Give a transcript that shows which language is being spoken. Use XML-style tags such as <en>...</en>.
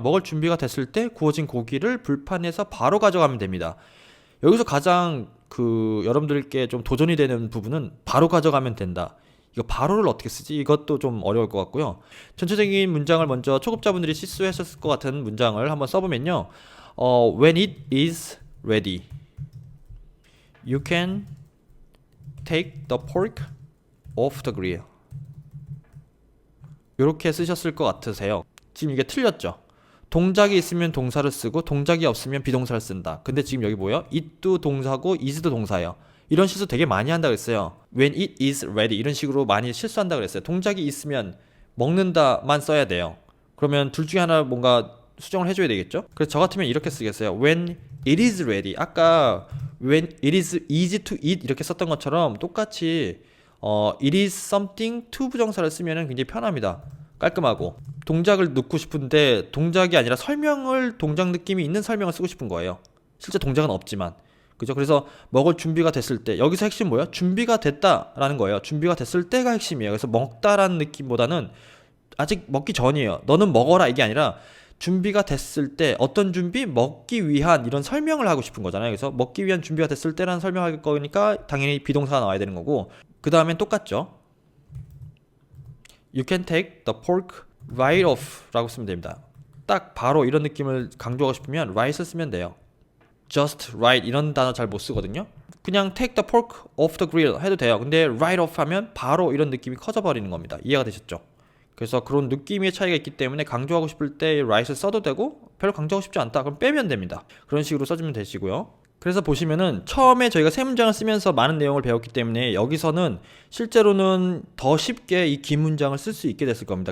<ko>먹을 준비가 됐을 때 구워진 고기를 불판에서 바로 가져가면 됩니다. 여기서 가장 여러분들께 좀 도전이 되는 부분은 바로 가져가면 된다. 이거 바로를 어떻게 쓰지? 이것도 좀 어려울 것 같고요. 전체적인 문장을 먼저 초급자분들이 실수하셨을 것 같은 문장을 한번 써보면요.</ko> <en>When it is ready, you can take the pork off the grill.</en> <ko>이렇게 쓰셨을 것 같으세요. 지금 이게 틀렸죠? 동작이 있으면 동사를 쓰고 동작이 없으면 비동사를 쓴다. 근데 지금 여기 뭐예요? it도 동사고 is도 동사예요. 이런 실수 되게 많이 한다 그랬어요.</ko> <en>When it is ready</en> <ko>이런 식으로 많이 실수한다 그랬어요. 동작이 있으면 먹는다만 써야 돼요. 그러면 둘 중에 하나 뭔가 수정을 해줘야 되겠죠? 그래서 저 같으면 이렇게 쓰겠어요.</ko> <en>When it is ready.</en> <ko>아까</ko> <en>when it is easy to eat</en> <ko>이렇게 썼던 것처럼 똑같이 it is something to 부정사를 쓰면 굉장히 편합니다. 깔끔하고 동작을 넣고 싶은데 동작이 아니라 설명을 동작 느낌이 있는 설명을 쓰고 싶은 거예요. 실제 동작은 없지만 그죠? 그래서 먹을 준비가 됐을 때 여기서 핵심 뭐예요? 준비가 됐다라는 거예요. 준비가 됐을 때가 핵심이에요. 그래서 먹다라는 느낌보다는 아직 먹기 전이에요. 너는 먹어라 이게 아니라 준비가 됐을 때 어떤 준비? 먹기 위한 이런 설명을 하고 싶은 거잖아요. 그래서 먹기 위한 준비가 됐을 때라는 설명할 거니까 당연히 비동사가 나와야 되는 거고 그 다음엔 똑같죠.</ko> <en>You can take the pork right off</en> <ko>라고 쓰면 됩니다. 딱 바로 이런 느낌을 강조하고 싶으면 right을 쓰면 돼요. just right 이런 단어 잘 못 쓰거든요. 그냥</ko> <en>take the pork off the grill</en> <ko>해도 돼요. 근데 right off 하면 바로 이런 느낌이 커져 버리는 겁니다. 이해가 되셨죠? 그래서 그런 느낌의 차이가 있기 때문에 강조하고 싶을 때 right을 써도 되고 별로 강조하고 싶지 않다 그럼 빼면 됩니다. 그런 식으로 써주면 되시고요. 그래서 보시면은 처음에 저희가 세 문장을 쓰면서 많은 내용을 배웠기 때문에 여기서는 실제로는 더 쉽게 이 긴 문장을 쓸 수 있게 됐을 겁니다.</ko>